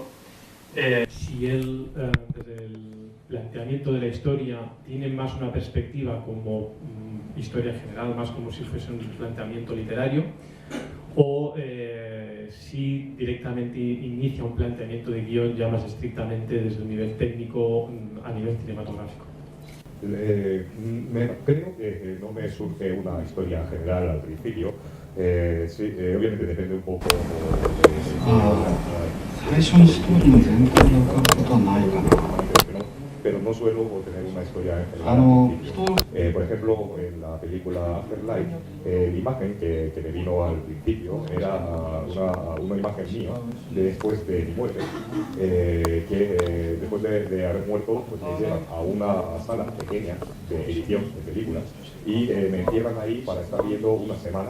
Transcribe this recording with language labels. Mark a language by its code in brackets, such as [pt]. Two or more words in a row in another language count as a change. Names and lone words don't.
[es] Si él, desde el planteamiento de la historia, tiene más una perspectiva como historia general, más como si fuese un planteamiento literario, o si directamente inicia un planteamiento de guión ya más estrictamente desde un nivel técnico a nivel cinematográfico. Creo que no me surge una historia general al principio. Sí, obviamente depende un poco de [ja] 最初にストーリーの全体に浮かぶことはないかな。 [es] pero no suelo tener una historia en general. Por ejemplo, en la película Afterlife, la imagen que me vino al principio era una imagen mía después de mi muerte, que después de haber muerto, pues me llevan a una sala pequeña de edición de películas y me encierran ahí para estar viendo una semana.